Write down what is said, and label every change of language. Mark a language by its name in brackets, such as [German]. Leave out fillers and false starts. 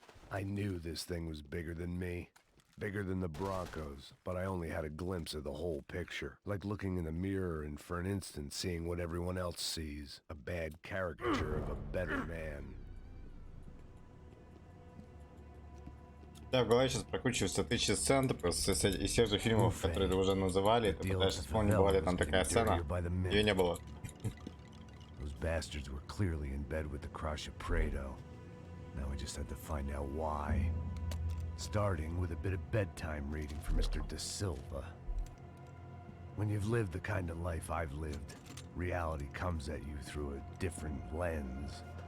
[English] I knew this thing was bigger than me. Bigger than the Broncos, but I only had a glimpse of the whole picture. Like looking in the mirror and for an instant seeing what everyone else sees. A bad caricature of a better man. [Russian] Да, в голове сейчас прокручиваются тысячи сцен из тех же фильмов, которые вы уже называли. Ты пытаешься вспомнить, была ли там такая сцена. Ее не было. [English] Those bastards were clearly in bed with the crush of Prado. Now I just had to find out why. Starting with a bit of bedtime reading for Mr. De Silva. When you've lived the kind of life I've lived, reality comes at you through a different lens.